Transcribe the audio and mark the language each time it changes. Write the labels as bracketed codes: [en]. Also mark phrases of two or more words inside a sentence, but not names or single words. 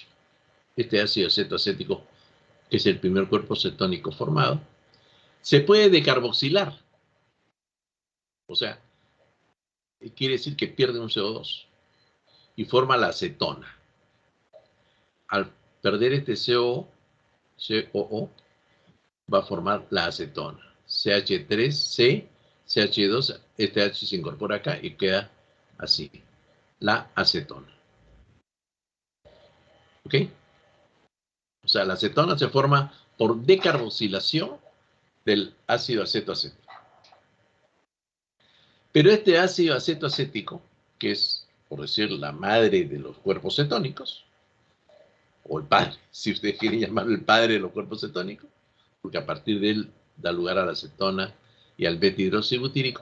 [es] Este ácido acetoacético, que es el primer cuerpo cetónico formado, se puede decarboxilar. O sea, quiere decir que pierde un CO2 y forma la acetona. Al perder este COO, va a formar la acetona. CH3C, CH2, este H se incorpora acá y queda así, la acetona. ¿Ok? O sea, la acetona se forma por decarboxilación del ácido acetoacético. Pero este ácido acetoacético, que es por decir, la madre de los cuerpos cetónicos, o el padre, si ustedes quieren llamarlo el padre de los cuerpos cetónicos, porque a partir de él da lugar a la cetona y al beta-hidroxibutírico.